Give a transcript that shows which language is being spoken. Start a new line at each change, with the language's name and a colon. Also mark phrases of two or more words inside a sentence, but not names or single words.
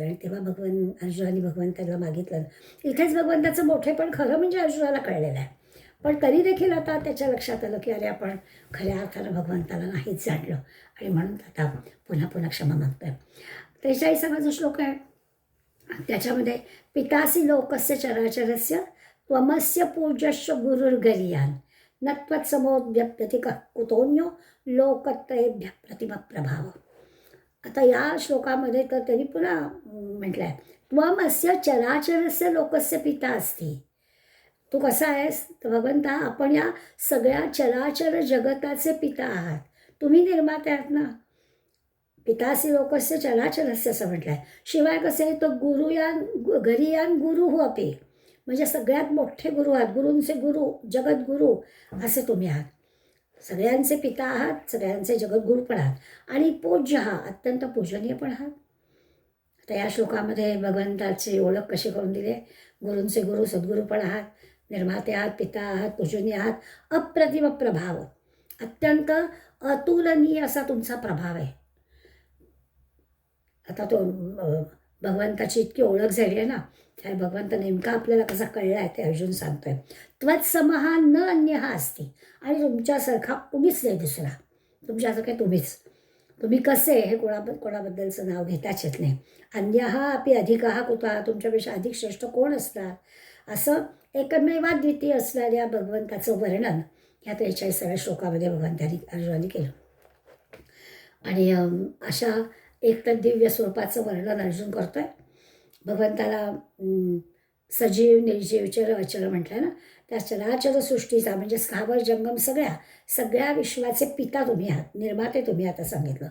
Marathi: आणि तेव्हा अर्जुनाने भगवंताला मागितलं. इथेच भगवंताचं मोठेपण खरं म्हणजे अर्जुनाला कळलेलं आहे. पण तरी देखील आता त्याच्या लक्षात आलं की अरे आपण खऱ्या अर्थानं भगवंताला नाहीच जाणलं आणि म्हणून आता पुन्हा पुन्हा क्षमा मागतो आहे. 43वा जो श्लोक आहे त्याच्यामध्ये
Sanskrit: पितासी लोकस्य चराचरस्य त्वमस्य पूज्यश्च गुरुर्गरीयान न त्वत्समोऽप्यतिकः कुतोऽन्यो लोकत्रयेभ्यः प्रतिमप्रभाव.
Marathi: आता या श्लोकामध्ये तर त्यांनी पुन्हा म्हटलं आहे
Sanskrit: त्वमस्य चराचरस्य लोकस्य पिता अस्ति.
Marathi: तू कसा आहेस तर भगवंता आपण या सगळ्या चराचर जगताचे पिता आहात, तुम्ही निर्माते आहात ना.
Sanskrit: पितासी लोकस्य चराचरस्य
Marathi: असं म्हटलं आहे. शिवाय कसे आहे तर
Sanskrit: गरीयान गुरु हो अपि,
Marathi: म्हणजे सगळ्यात मोठे गुरु आहात, गुरूंचे गुरु, जगद्गुरू असे तुम्ही आहात. सगळ्यांचे पिता आहात, सगळ्यांचे जगद्गुरू पण आहात आणि पूज्य आहात, अत्यंत पूजनीय पण आहात. तर या श्लोकामध्ये भगवंताची ओळख कशी करून दिली आहे. गुरूंचे गुरु, सद्गुरू पण आहात, निर्माते आहात, पिता आहात, पूजनीय आहात, अप्रतिम प्रभाव, अत्यंत अतुलनीय असा तुमचा प्रभाव आहे. आता तो भगवंताची इतकी ओळख झाली आहे ना, त्या भगवंत नेमका आपल्याला कसा कळला आहे ते अर्जुन सांगतोय.
Sanskrit: त्वत्समहा न अन्यः अस्ति,
Marathi: आणि तुमच्यासारखा कुणीच नाही दुसरा, तुमच्यासारखे तुम्ही कसे हे कोणाबद्दलचं नाव घेताच येत नाही.
Sanskrit: अन्यः अपि अधिकः कुतः,
Marathi: तुमच्यापेक्षा अधिक श्रेष्ठ कोण असणार, असं एकमेवाद्वितीय असणाऱ्या भगवंताचं वर्णन ह्या 43व्या श्लोकामध्ये भगवंतांनी अर्जुनाने केलं. आणि अशा एक तर दिव्य स्वरूपाचं वर्णन अर्जुन करतोय. भगवंताला सजीव, निर्जीव, चर अचर म्हटलं ना, त्या चराचर सृष्टीचा म्हणजे स्थावर जंगम सगळ्या विश्वाचे पिता तुम्ही आहात, निर्माते तुम्ही आता सांगितलं.